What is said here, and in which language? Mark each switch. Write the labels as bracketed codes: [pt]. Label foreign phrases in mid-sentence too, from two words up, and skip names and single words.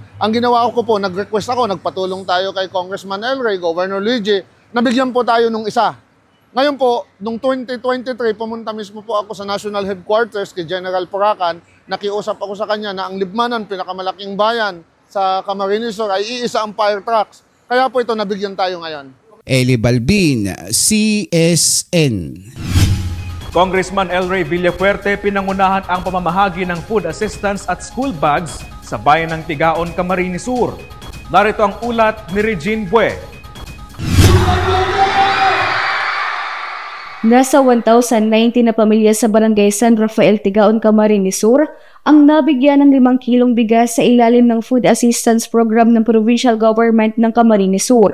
[tl] Ang ginawa ko po, nag-request ako, nagpatulong tayo kay Congressman El Rey, Governor Luigi, nabigyan po tayo nung isa. Ngayon po, nung 2023, pumunta mismo po ako sa National Headquarters kay General Puracan. Nakiusap ako sa kanya na ang Libmanan, pinakamalaking bayan sa Camarines Sur, ay iisa ang fire trucks. Kaya po ito, nabigyan tayo ngayon. Eli Balbin, CSN. Congressman El Rey Villafuerte pinangunahan ang pamamahagi ng food assistance at school bags sa bayan ng Tigaon, Camarines Sur. Narito ang ulat ni Regine Bue. Nasa 1,090 na pamilya sa barangay San Rafael, Tigaon, Camarines Sur ang nabigyan ng 5 kilong bigas sa ilalim ng food assistance program ng provincial government ng Camarines Sur.